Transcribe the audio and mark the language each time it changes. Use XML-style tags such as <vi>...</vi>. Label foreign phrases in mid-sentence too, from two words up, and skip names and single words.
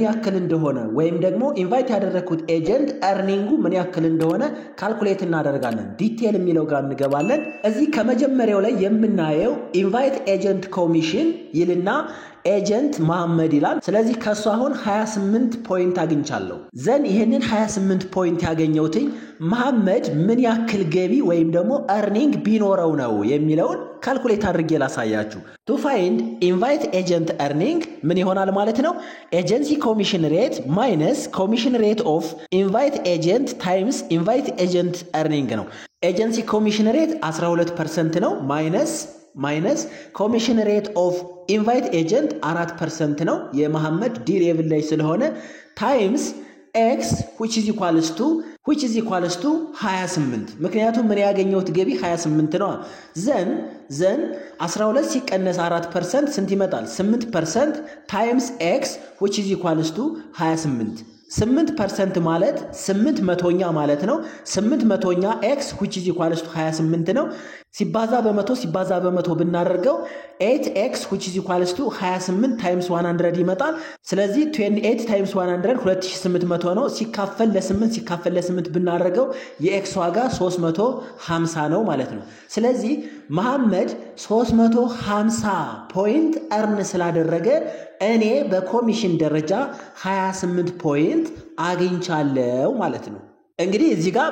<am>ያክል እንደሆነ ወይም ደግሞ ኢንቫይት ያደረኩት ኤጀንት earning ምን ያክል እንደሆነ ካልኩሌት እናደርጋለን። ዲቴል የሚለው ጋር እንገባለን። እዚህ ከመጀመሪያው ላይ የምናየው ኢንቫይት ኤጀንት ኮሚሽን ይልና ኤጀንት መሐመድ ይላል። ስለዚህ ከሱ አሁን 28 ፖይንት አግኝቻለሁ። ዘን ይሄንን 28 ፖይንት ያገኘውትኝ መሐመድ ምን ያክል ገቢ ወይም ደግሞ earning ቢኖረው ነው የሚለውን ካልኩሌት አድርጌ ላሳያችሁ።</am> <en>to find invite agent earning</en> <am>ምን ይሆናል ማለት ነው?</am> <en>agency commission rate minus commission rate of invite agent times invite agent</en> <am>ታይምስ ኢንቫይት ኤጀንት earning ነው።</am> <en>agency commission rate</en> <am>12% ነው</am> <en>minus commission rate of invite agent</en> <am>4% ነው። የመሐመድ ዲ ሌቭል ላይ ስለሆነ</am> <en>times x which is equals to 28</en> <am>ምክንያቱም ምን ያገኘውት ገቢ 28 ነው። ዘን 12 ሲቀነስ 4% ስንት ይመጣል? 8% ታይምስ ኤክስ</am> <en>which is equals to 28</en> <am>8% ማለት 800ኛ ማለት ነው። 800ኛ x</am> <en>which is equals to 28</en> <am>ነው። ሲባዛ በመቶ ብናደርገው 8x</am> <en>which is equals to 28 times 100</en> <am>ይመጣል። ስለዚህ</am> <en>28 times 100</en> <am>2800 ነው። ሲካፈል ለ8 ብናደርገው የx ዋጋ 350 ነው ማለት ነው። ስለዚህ መሐመድ 350 ፖይንት earn ስላደረገ እኔ በኮሚሽን ደረጃ 28 ፖይንት አግኝቻለሁ ማለት ነው። እንግዲህ እዚህ ጋር</am>